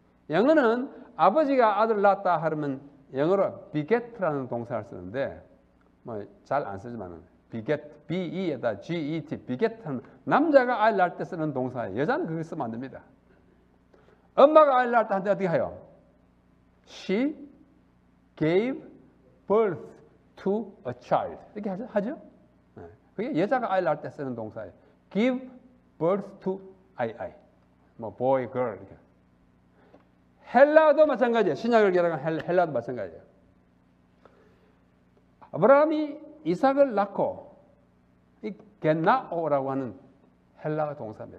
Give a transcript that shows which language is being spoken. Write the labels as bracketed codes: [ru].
[ko] 영어는 아버지가 아들 낳았다 하면 영어로 beget라는 동사를 쓰는데 뭐 잘 안 쓰지만은 beget, B-E-에다 G-E-T, beget 하면 남자가 아이를 낳을 때 쓰는 동사예요. 여자는 그걸 쓰면 안 됩니다. 엄마가 아이를 낳을 때 한테 어떻게 해요? [en] She gave birth to a child. [ko] 이렇게 하죠? 그게 여자가 아이를 낳을 때 쓰는 동사예요. [en] give birth to I. [ko] 뭐 boy, girl 이렇게. 헬라도 마찬가지예요. 신약을 기록한 헬라도 마찬가지예요. 아브라함이 이삭을 낳고 이 겟나오라고 하는 헬라 동사입니다.